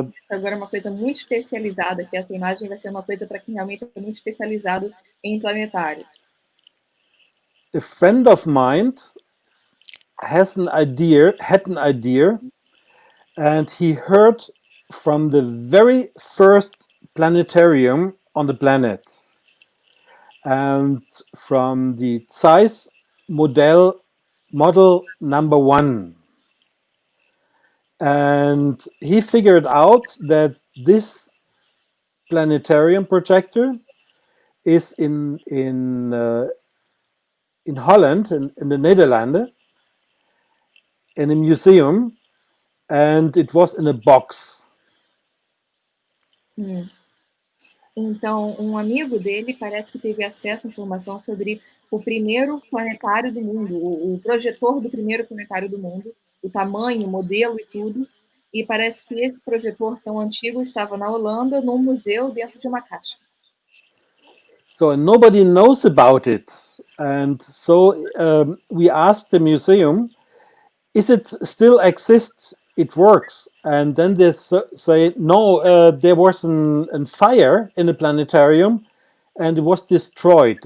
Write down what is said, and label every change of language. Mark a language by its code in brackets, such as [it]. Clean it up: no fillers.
[pt] Agora uma coisa muito especializada, que essa imagem vai ser uma coisa para quem realmente é muito especializado em planetários. [en] A friend of mine had an idea, and he heard from the very first planetarium on the planet, and from the Zeiss model number 1. And he figured out that this planetarium projector is in Holland, in the Netherlands, in a museum, and it was in a box. [pt] Então, um amigo dele parece que teve acesso à informação sobre o primeiro planetário do mundo, o projetor do primeiro planetário do mundo, o tamanho, o modelo e tudo. E parece que esse projetor tão antigo estava na Holanda, num museu dentro de uma caixa. [en] So nobody knows about it, and so we asked the museum, "Is it still exists? It works?" And then they say, "No, there was a fire in the planetarium, and it was destroyed."